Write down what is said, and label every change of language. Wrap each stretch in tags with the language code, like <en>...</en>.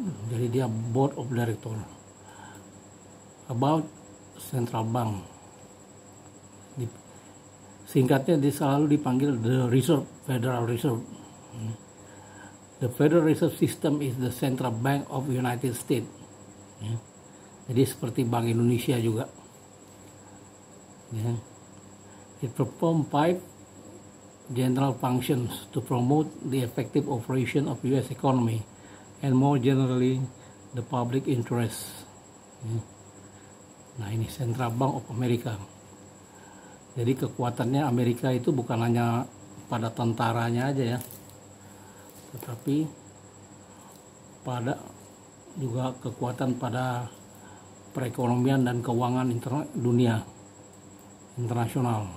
<id>Jadi dia</id> <en>board of director. About central bank.</en> <id>Singkatnya dia selalu dipanggil the Reserve, Federal Reserve.</id> <en>The Federal Reserve System is the central bank of United States.</en> <id>Ya. Jadi seperti Bank Indonesia juga. Ya.</id> <en>It perform five general functions to promote the effective operation of U.S. economy and more generally the public interest.</en> <id>Nah ini Central Bank of America. Jadi kekuatannya Amerika itu bukan hanya pada tentaranya aja ya, tetapi pada juga kekuatan pada perekonomian dan keuangan dunia internasional.</id>